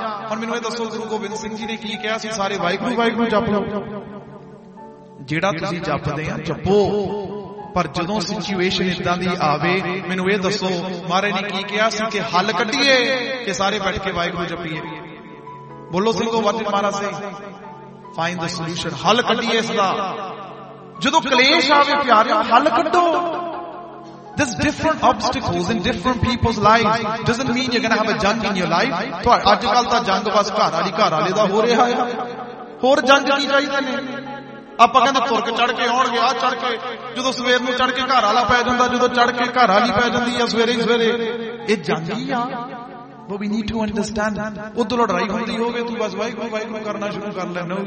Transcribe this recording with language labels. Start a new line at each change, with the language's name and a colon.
Punjabi: hun mainu eh dasso guru gobind singh ji ne ki keha si, sare vaikru vaikru jap lo, jehda tusi japde ha japo, ਪਰ ਜਦੋਂ situation ਇੱਦਾਂ ਦੀ ਆਵੇ ਮੈਨੂੰ ਇਹ ਦੱਸੋ ਮਹਾਰਾਜ ਨੇ ਕੀ ਕਿਹਾ ਸੀ ਕਿ ਹੱਲ ਕੱਢੀਏ ਕਿ ਸਾਰੇ ਬੈਠ ਕੇ ਵਾਹਿਗੁਰੂ ਜਪੀਏ। ਬੋਲੋ ਸਿੰਘੋ ਵਾਜ ਮਹਾਰਾਜ ਸੇ
English: find the solution,
Punjabi: ਹੱਲ ਕੱਢੀਏ ਸਦਾ ਜਦੋਂ ਕਲੇਸ਼ ਆਵੇ ਪਿਆਰਿਓ, ਹੱਲ ਕੱਢੋ।
English: There's different obstacles in different people's lives. Doesn't mean you're going to have a jung in your life.
Punjabi: ਤੁਹਾਡਾ ਅੱਜ ਕੱਲ ਤਾਂ ਜੰਗ ਬਸ ਘਰ ਵਾਲੀ ਘਰ ਵਾਲੇ ਦਾ ਹੋ ਰਿਹਾ ਹੈ, ਹੋਰ ਜੰਗ ਕੀ ਚਾਹੀਦੇ ਨੇ। ਆਪਾਂ ਕਹਿੰਦੇ ਤੁਰਕ ਚੜ ਕੇ ਆਉਣਗੇ, ਆਹ ਚੜ ਕੇ ਜਦੋਂ ਸਵੇਰ ਨੂੰ ਚੜ ਕੇ ਘਰ ਵਾਲਾ ਪੈ ਜਾਂਦਾ, ਜਦੋਂ ਚੜ ਕੇ ਘਰ ਵਾਲੀ ਪੈ ਜਾਂਦੀ ਆ ਸਵੇਰੇ ਹੀ ਸਵੇਰੇ, ਇਹ ਜਾਂਦੀ ਆ।
English: but we need to understand,
Punjabi: ਉਧਰੋਂ ਲੜਾਈ ਹੁੰਦੀ ਹੋਵੇ ਤੂੰ ਬਸ ਵਾਹਿਗੁਰੂ ਕਰਨਾ ਸ਼ੁਰੂ ਕਰ ਲੈਣਾ।